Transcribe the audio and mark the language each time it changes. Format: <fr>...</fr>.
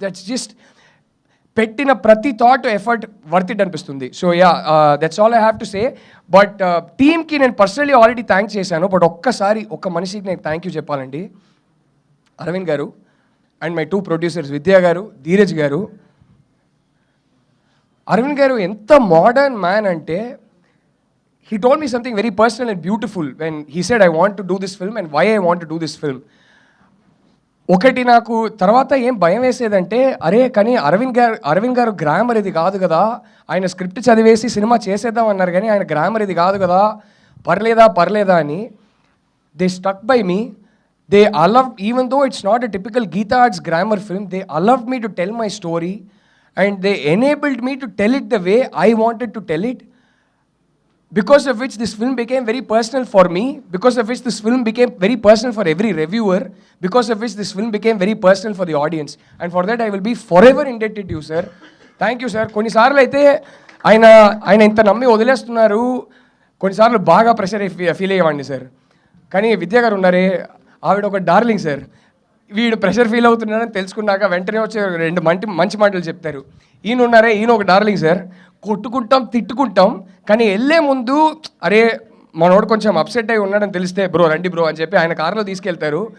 <en>that's just</en> <te>పెట్టిన ప్రతి</te> <en>thought effort worth it</en> <te>అనిపిస్తుంది.</te> <en>So yeah, that's all I have to say.</en> <te>But టీమ్కి నేను పర్సనలీ ఆల్రెడీ థ్యాంక్ చేశాను, బట్ ఒక్కసారి ఒక మనిషికి నేను థ్యాంక్ యూ చెప్పాలండి. అరవింద్ గారు అండ్ మై 2 ప్రొడ్యూసర్స్, విద్యా గారు, ధీరజ్ గారు. అరవింద్ గారు ఎంత మోడర్న్ మ్యాన్ అంటే,</te> <en>he told me something very personal and beautiful when he said I want to do this film and why I want to do this film.</en> <te>ఒకటి నాకు తర్వాత ఏం భయం వేసేదంటే, అరే కానీ అరవింద్ గారు గ్రామర్ ఇది కాదు కదా, ఆయన స్క్రిప్ట్ చదివేసి సినిమా చేసేద్దాం అన్నారు కానీ ఆయన గ్రామర్ ఇది కాదు కదా, పర్లేదా అని.</te> <en>They stuck by me. they allowed, even though it's not a typical Geeta Arts grammar film, they allowed me to tell my story and they enabled me to tell it the way I wanted to tell it, because of which this film became very personal for me, because of which this film became very personal for every reviewer, because of which this film became very personal for the audience, and for that I will be forever indebted to you, sir. Thank you, sir.</en> <te>కొన్నిసార్లు అయితే ఆయన ఇంత నమ్మి వదిలేస్తున్నారు, కొన్నిసార్లు బాగా pressure feel అయ్యేవాడిని sir. కానీ విద్యా గారు ఉన్నారే, ఆవిడ ఒక డార్లింగ్ సార్. వీడు ప్రెషర్ ఫీల్ అవుతున్నాడని తెలుసుకున్నాక వెంటనే వచ్చి రెండు మంచి మాటలు చెప్తారు. ఈయన ఉన్నారే, ఈయన ఒక డార్లింగ్ సార్. కొట్టుకుంటాం, తిట్టుకుంటాం, కానీ వెళ్ళే ముందు అరే మనోడు కొంచెం అప్సెట్ అయి ఉన్నాడని తెలిస్తే బ్రో రండి బ్రో అని చెప్పి ఆయన కారులో తీసుకెళ్తారు.</te>